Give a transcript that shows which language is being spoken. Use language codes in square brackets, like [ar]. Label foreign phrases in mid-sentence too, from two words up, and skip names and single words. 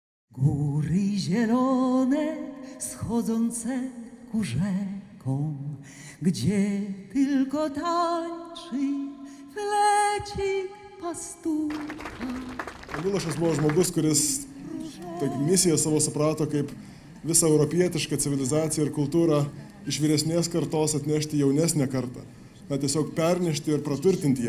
[pl] Góry zielone, schodzące ku rzekom, gdzie tylko tańczy flecik pasturka. [lt] Milošas buvo žmogus, kuris misiją savo suprato kaip visą europietišką civilizaciją ir kultūrą iš vyresnės kartos atnešti jaunesnę kartą. Tiesiog pernešti ir praturtinti ją.